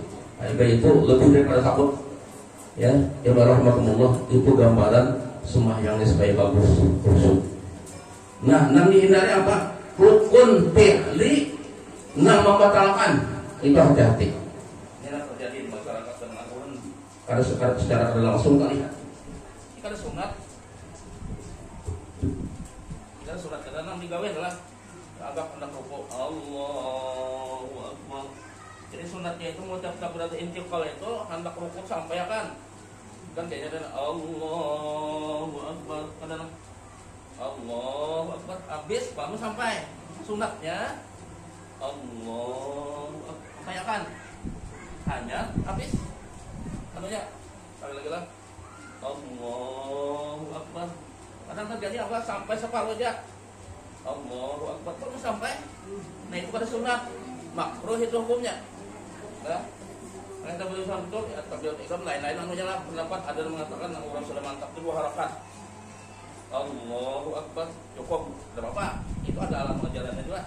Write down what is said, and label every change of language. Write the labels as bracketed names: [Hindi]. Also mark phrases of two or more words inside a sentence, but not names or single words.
[Indonesian] Haibah itu lebih daripada takut. Ya, [Arabic] يا رحمة الله, [Indonesian] itu gambaran sembahyangnya supaya bagus, khusyuk. Nah, yang dihindari apa? Rukun fi'li yang membatalkan. Itu hati-hati. Ini yang terjadi di masyarakat dan Al-Quran. Karena secara langsung kali ya. Ini kan sunat. Kita sunat kita nang digawe adalah agak hendak rukuk. [Arabic] الله أكبر. [Indonesian] Jadi sunatnya itu mau [Arabic] تكبيرة الانتقال [Indonesian] itu hendak rukuk sampai kan kayaknya ada [Arabic] الله أكبر, [Indonesian] kadang [Arabic] الله أكبر, [Indonesian] habis baru sampai sunatnya [Arabic] الله أكبر, [Indonesian] kayak kan hanya habis anunya sekali lagi lah [Arabic] الله أكبر. [Indonesian] Kadang terjadi apa sampai separuh aja [Arabic] الله أكبر [Indonesian] baru sampai. Nah itu pada sunat makruh itu hukumnya. Nah, kita berusaha betul ya, [Arabic] تكبيرة الإحرام [Indonesian] lain-lain anunya lah pendapat ada yang mengatakan orang sudah mantap itu 2 harakat [Arabic] الله أكبر [Indonesian] cukup, tidak apa-apa, itu ada alam ajarannya juga.